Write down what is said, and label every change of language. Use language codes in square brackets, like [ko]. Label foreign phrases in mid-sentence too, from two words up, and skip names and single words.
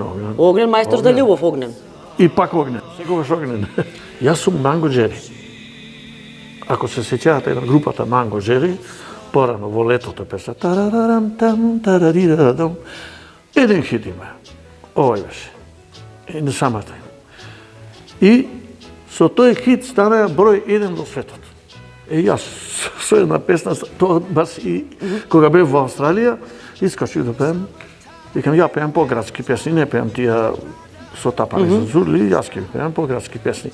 [mk] Огнен мајстор за љубов Огнен. И пак Огнен, секогаш Огнен. Јас сум Манго Джери. Ако се сеќавате на групата Манго Джери, порано во летото песна тарарарам там тарарирарам. Еден хит има. Овој беше. [en] In the summertime. [mk] И со тој хит стана број 1 во светот. Јас со една песна, тоа бас и кога бев во Австралија, искачив да пеем. Викам, ја пеем по-градски песни, не пеем тие со тапани за зурли, јас ќе пеем по-градски песни.